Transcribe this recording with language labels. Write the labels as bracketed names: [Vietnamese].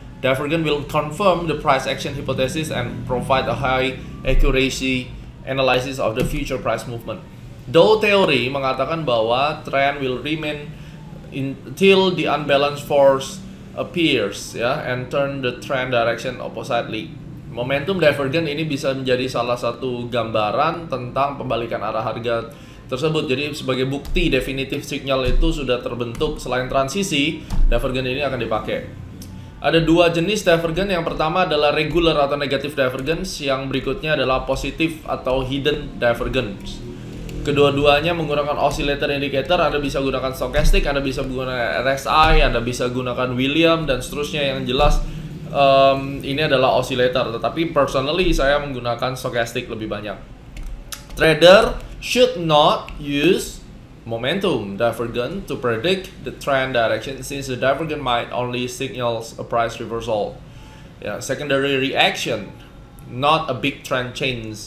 [English] Divergence will confirm the price action hypothesis and provide a high accuracy analysis of the future price movement. [Indonesian] Dow teori mengatakan bahwa [English] trend will remain until the unbalanced force appears ya, and turn the trend direction oppositely. [Indonesian] Momentum divergence ini bisa menjadi salah satu gambaran tentang pembalikan arah harga tersebut. Jadi sebagai bukti definitif signal itu sudah terbentuk. Selain transisi, divergence ini akan dipakai. Ada dua jenis divergence. Yang pertama adalah regular atau negative divergence, yang berikutnya adalah positif atau hidden divergence. Kedua-duanya menggunakan oscillator indicator. Anda bisa gunakan stochastic, Anda bisa gunakan RSI, Anda bisa gunakan Williams dan seterusnya. Yang jelas ini adalah oscillator, tetapi personally saya menggunakan stochastic lebih banyak. [English] Trader should not use momentum divergence to predict the trend direction, since the divergence might only signals a price reversal. Secondary reaction, not a big trend change.